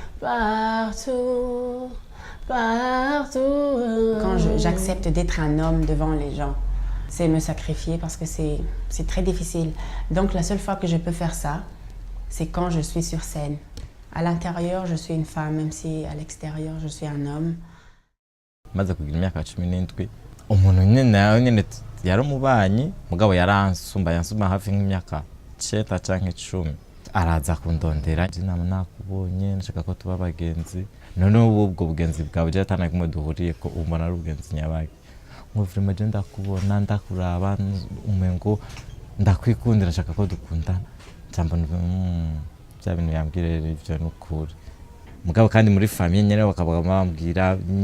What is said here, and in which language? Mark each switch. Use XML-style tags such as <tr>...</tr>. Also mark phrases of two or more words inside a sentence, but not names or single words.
<fr>Partout, partout. Quand j'accepte d'être un homme devant les gens, c'est me sacrifier parce que c'est très difficile. Donc la seule fois que je peux faire ça, c'est quand je suis sur scène. À l'intérieur, je suis une femme, même si à l'extérieur, je suis un homme.</fr> <rn>maze kugira imyaka 17 umuntu nyene yari umubanyi mugabo yansumba hafi nk'imyaka 9 canke 10 araza kundondera inama nakubonye nshaka ko tuba bagenzi none ubwo bugenzi bwawe je atana kumwe duhuriye ko umbona ari ubugenzi nyabaki ngo vraiment je ndakubona ndakuraba umengo ndakwikundira nshaka ko dukundana cyambona bya bintu yambwire ivyo n'ukuri mugabo kandi muri famille nyene bakabaga bambwira</rn>